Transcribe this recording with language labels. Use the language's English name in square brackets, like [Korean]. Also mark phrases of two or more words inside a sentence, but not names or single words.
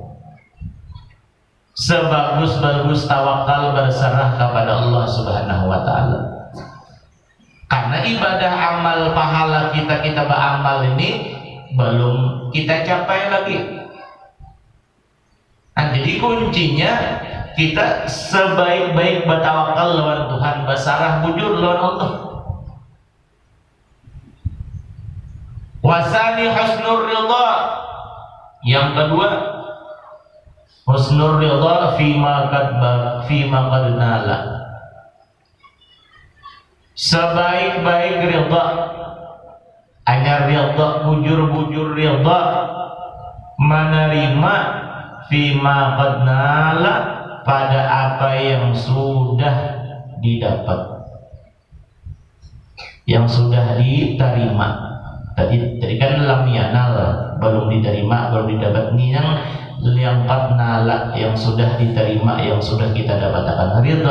[Indonesian] Sebagus-bagus tawakal berserah kepada Allah [Arabic] سبحانه وتعالى. [Indonesian] Karena ibadah amal pahala kita beramal ini belum kita capai lagi. [Banjar] Nah, jadi kuncinya kita sebaik-baik bertawakal lawan Tuhan, bersarah bujur lawan Allah. [Arabic] وحسن الرضا. [Indonesian] Yang kedua, [Arabic] حسن الرضا فيما قد نال. [Banjar] Sebaik-baik ridha, hanya ridha, bujur-bujur ridha, menerima [Arabic] فيما قد نال, [Banjar] pada apa yang sudah didapat. [Indonesian] yang sudah diterima. Tadi kan [Arabic] لم ينل, [Indonesian] belum diterima, belum didapat. Ini yang [Arabic] قد نال, [Indonesian] yang sudah diterima, yang sudah kita dapatkan, ridha.